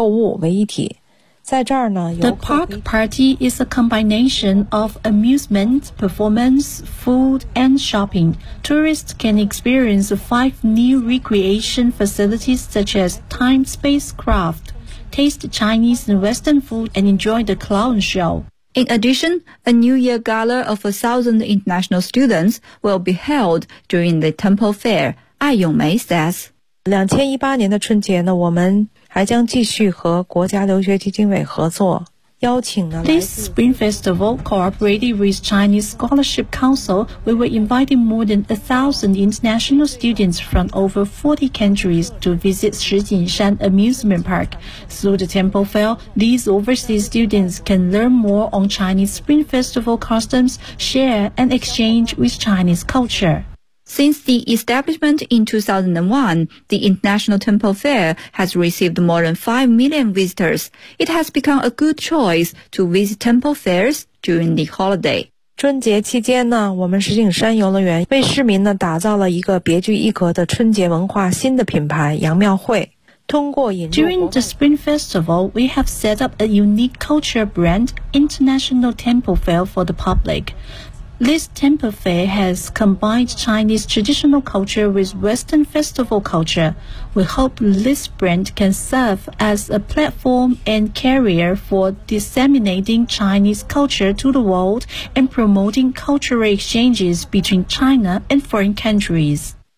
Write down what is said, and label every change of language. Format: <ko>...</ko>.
<zh>这个小丑营地呢，是集游乐、表演、美食、购物为一体。在这儿呢，游客</zh> <en>The Park Party is a combination of amusement, performance, food, and shopping. Tourists can experience 5 new recreation facilities such as time spacecraft, taste Chinese and Western food, and enjoy the clown show. In addition, a New Year gala of 1,000 international students will be held during the temple fair. 艾永梅 says,</en> <zh>2018年的春节呢，我们还将继续和国家留学基金委合作，邀请呢。</zh> <en>This Spring Festival, cooperating with Chinese Scholarship Council, we were inviting more than 1,000 international students from over 40 countries to visit Shijingshan Amusement Park. Through the temple fair, these overseas students can learn more on Chinese Spring Festival customs, share and exchange with Chinese culture. Since the establishment in 2001, the International Temple Fair has received more than 5 million visitors. It has become a good choice to visit temple fairs during the holiday.</en> <zh>春节期间呢，我们石景山游乐园为市民呢打造了一个别具一格的春节文化新的品牌杨庙会。</zh> <en>During the Spring Festival, we have set up a unique culture brand, International Temple Fair, for the public. This temple fair has combined Chinese traditional culture with Western festival culture. We hope this brand can serve as a platform and carrier for disseminating Chinese culture to the world and promoting cultural exchanges between China and foreign countries.</en>